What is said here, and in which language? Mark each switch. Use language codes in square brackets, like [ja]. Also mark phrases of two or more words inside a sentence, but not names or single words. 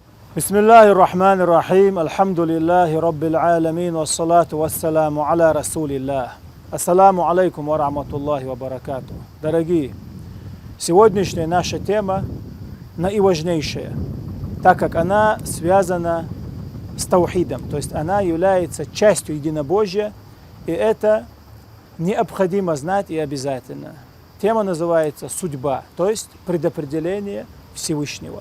[ar] بسم الله الرحمن الرحيم، الحمد لله رب العالمين، والصلاة والسلام على رسول الله. السلام عليكم ورحمة الله وبركاته. [ru] Дорогие, сегодняшняя наша тема наиважнейшая, так как она связана с таухидом, то есть она является частью единобожия, и это необходимо знать и обязательно. Тема называется «Судьба», то есть предопределение Всевышнего.